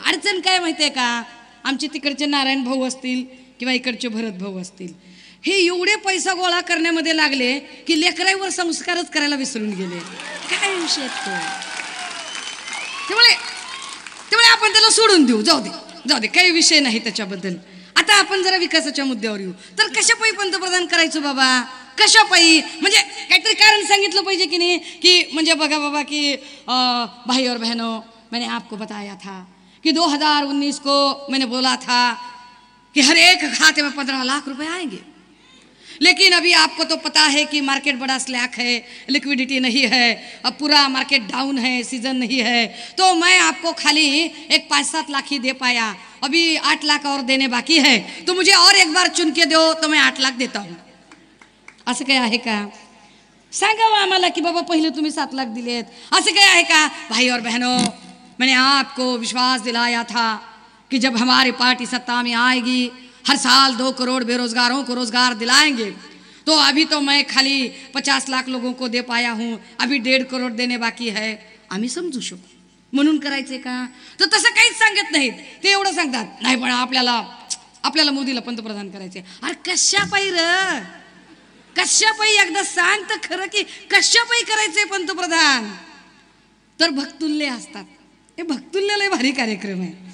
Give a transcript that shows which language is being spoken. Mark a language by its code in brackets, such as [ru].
[mr] अडचण काय माहितीये का, आमचे तिकडचे नारायण भाऊ असतील किंवा इकडचे भरत भाऊ असतील, हे एवढे पैसा गोळा करण्यामध्ये लागले की लेकराईवर संस्कारच करायला विसरून गेले. काय विषय तो. त्यामुळे आपण त्याला सोडून देऊ, जाऊ दे, काही विषय नाही त्याच्याबद्दल. आता आपण जरा विकासाच्या मुद्द्यावर येऊ. तर कशापायी पंतप्रधान करायचं बाबा, कशापायी, म्हणजे काहीतरी कारण सांगितलं पाहिजे की नाही. की म्हणजे बघा बाबा की [hi] भाई और बहनों, मैंने आपको बताया था कि 2019 को मैंने बोला था कि हर एक खाते में 15 लाख रुपए आएंगे, लेकिन अभी आपको तो पता है कि मार्केट बड़ा स्लैक है, लिक्विडिटी नहीं है, अब पूरा मार्केट डाउन है, सीजन नहीं है, तो मैं आपको खाली एक 5-7 लाख ही दे पाया, अभी 8 लाख और देने बाकी है, तो मुझे और एक बार चुन के दो तो मैं 8 लाख देता हूँ. [mr] असं काय आहे का, सांगावं आम्हाला की बाबा पहिले तुम्ही 7 लाख दिलेत. असं काय आहे का. [hi] भाई और बहनों, मैंने आपको विश्वास दिलाया था कि जब हमारी पार्टी सत्ता में आएगी हर साल 2 करोड़ बेरोजगारों को रोजगार दिलाएंगे, तो अभी तो मैं खाली 50 लाख लोगों को दे पाया हूँ, अभी 1.5 करोड़ देणे बाकी है, [mr] आम्ही समजू शकू म्हणून करायचे का? तर तसं काहीच सांगत नाहीत. ते एवढं सांगतात नाही पण आपल्याला मोदीला पंतप्रधान करायचे. अरे कशापायी र, कशापायी एकदा सांग तर खरं की कशापायी करायचंय पंतप्रधान? तर भक्तुल्य असतात. हे भक्तुल्य लय भारी कार्यक्रम आहे.